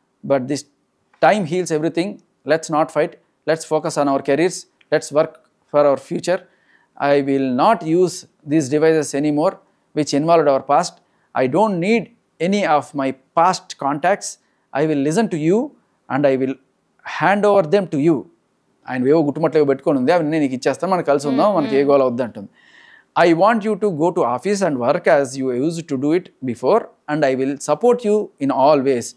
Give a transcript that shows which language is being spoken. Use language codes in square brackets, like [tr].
[en] But this time heals everything. Let's not fight. Let's focus on our careers. Let's work for our future. I will not use these devices anymore which involved our past. I don't need any of my past contacts. I will listen to you and I will hand over them to you. [te] ఆయన వేవో గుట్టుమట్లేవో పెట్టుకొని ఉంది, అవి నేను నీకు ఇచ్చేస్తాను, మనకు కలిసి ఉందాం, మనకి ఏ గోల వద్దు అంటుంది. [en] I want you to go to office and work as you used to do it before and I will support you in all ways.